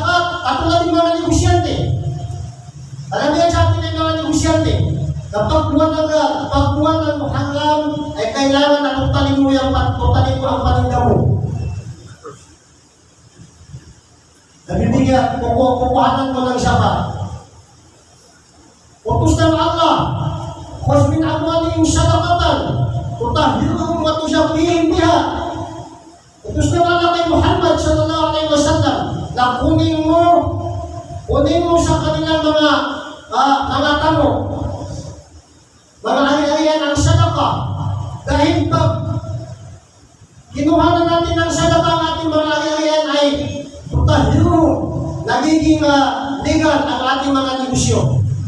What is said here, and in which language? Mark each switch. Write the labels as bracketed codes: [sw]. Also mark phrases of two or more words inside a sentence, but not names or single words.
[tl] katulad ng mga negosyante. Karamihan sa atin ay mga negosyante. Kapag buwan ng Muharram, ay kailangan na tutalin mo ang paninda mo. Nabibigyan, kukuhanan mo ng sabat. Utos ng Allah, [ar] خذ من أموالهم صدقة تطهرهم وتزكيهم بها. [tl] Utos ng Allah kay Muhammad [ar] صلى الله عليه وسلم, [tl] na kunin mo sa kanilang mga tamo, mga ari-arian ang sadaka. Dahil pag kinuha na natin ang sadaka ang ating mga ari-arian ay tutahhiruhum, nagiging legal ang ating mga negosyo.